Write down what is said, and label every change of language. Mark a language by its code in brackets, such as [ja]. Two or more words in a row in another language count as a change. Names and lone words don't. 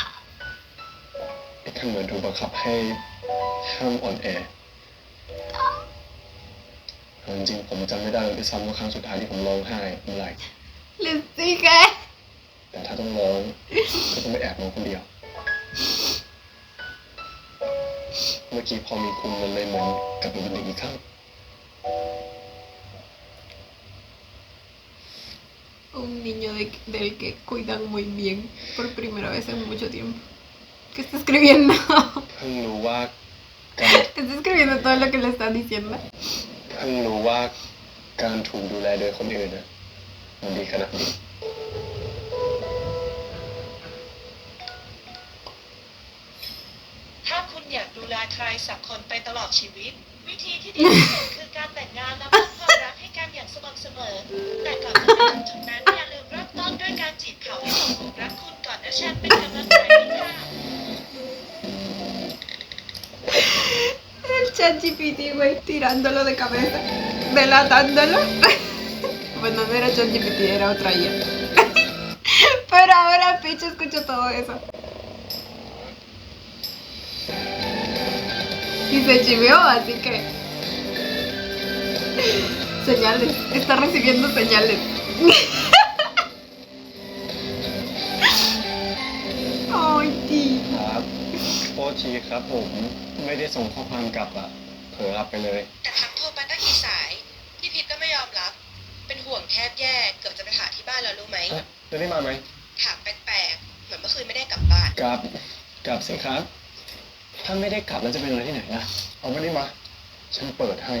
[th] ท่านเหมือนถูกบังคับให้ห้ามอ่อนแอจริงๆผมจำไม่ได้เลยด้วยซ้ำว่าครั้งสุดท้ายที่ผมร้องไห้เมื่อไหร่ [es] Les dije. [th] แต่ถ้าต้องร้องก็ต้องไปแอบร้องคนเดียว เมื่อกี้พอมีคุณมันเลยเหมือนกับเป็นเด็กอีกครั้ง [es] Un niño del que cuidan muy bien por primera vez en mucho tiempo. ¿Qué está escribiendo? [th] เพิ่งรู้ว่าการ [es] Está escribiendo todo lo que le están diciendo. [th] เพิ่งรู้ว่าการถูกดูแลโดยคนอื่นน่ะมันดีขนาดนี้ ถ้าคุณอยากดูแลใครสักคนไปตลอดชีวิต วิธีที่ดีที่สุดคือการแต่งงานและมอบความรักให้กันอย่างสม่ำเสมอ แต่ก่อนจะไปถึงจุดนั้นอย่าลืมเริ่มต้นด้วยการจีบเขาให้ตกหลุมรักคุณก่อนนะฉันเป็นกำลังใจให้ค่ะ [es] El ChatGPT, güey, tirándolo de cabeza, delatándolo. Bueno, no era ChatGPT, era otra IA. Pero ahora Peach escuchó todo eso. Y se chiveó, así que... Señales. Está recibiendo señales. Ay, tío. [th] ครับโทษทีครับผมไม่ได้ส่งข้อความกลับอะเผลอรับไปเลย แต่ทักโทรไปตั้งกี่สาย พี่พิษก็ไม่ยอมรับ เป็นห่วงแทบแย่เกือบจะไปหาที่บ้านแล้วรู้ไหม จะได้มาไหม ถามแปลกๆ เหมือนเมื่อคืนไม่ได้กลับบ้าน กลับสิครับ ถ้าไม่ได้กลับแล้วจะไปนอนที่ไหนล่ะเอาไม่ได้มา ฉันเปิดให้